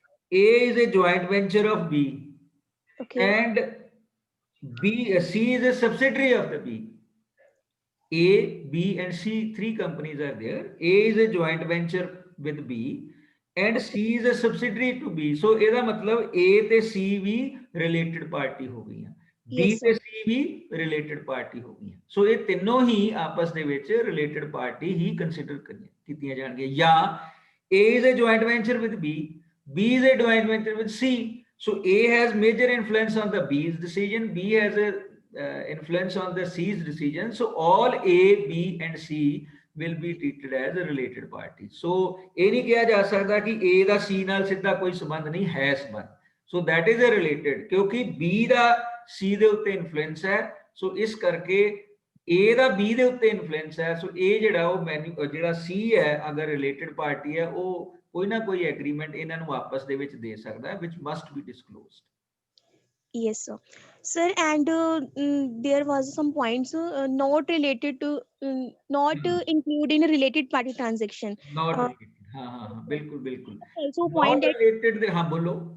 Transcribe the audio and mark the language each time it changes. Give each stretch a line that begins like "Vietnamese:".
English: A is a joint venture of B. Okay. And C is a subsidiary of the B. A, B and C, three companies are there. A is a joint venture with B and C is a subsidiary to B.
Punjabi: So ਇਹਦਾ ਮਤਲਬ A ਤੇ C ਵੀ related party ਹੋ ਗਈਆਂ, B ਤੇ C ਵੀ related party ਹੋ ਗਈਆਂ. ਸੋ ਇਹ ਤਿੰਨੋਂ ਹੀ ਆਪਸ ਦੇ ਵਿੱਚ related party ਹੀ consider ਕੀਤੀਆਂ ਜਾਣਗੀਆਂ.
English: ਜਾਂ A is a joint venture with B, B is a joint venture with C. So A has major influence on the B's decision, B has a influence on the C's decision. So all A, B and C will be treated as a related party.
Punjabi: So ਇਹ ਨਹੀਂ ਕਿਹਾ ਜਾ ਸਕਦਾ ਕਿ A ਦਾ C ਨਾਲ ਸਿੱਧਾ ਕੋਈ ਸੰਬੰਧ ਨਹੀਂ ਹੈ ਸੰਬੰਧ.
English: so that is a related,
Punjabi: ਕਿਉਂਕਿ B ਦਾ C ਦੇ ਉੱਤੇ ਇਨਫਲੂਐਂਸ ਹੈ, ਸੋ ਇਸ ਕਰਕੇ A ਦਾ B ਦੇ ਉੱਤੇ ਇਨਫਲੂਐਂਸ ਹੈ, ਸੋ ਇਹ ਜਿਹੜਾ ਉਹ ਜਿਹੜਾ C ਹੈ ਅਗਰ ਰਿਲੇਟਡ ਪਾਰਟੀ ਹੈ ਉਹ ਕੋਈ ਨਾ ਕੋਈ ਐਗਰੀਮੈਂਟ ਇਹਨਾਂ ਨੂੰ ਆਪਸ ਦੇ ਵਿੱਚ ਦੇ ਸਕਦਾ ਹੈ,
English: which must be disclosed. Yes, sir. Sir, and there was some points not related to, not include in a related party transaction. Not Uh, related.
Hindi: हाँ हाँ हाँ बिल्कुल बिल्कुल.
English: Also Not point that
Hindi: related ਦੇ हाँ बोलो.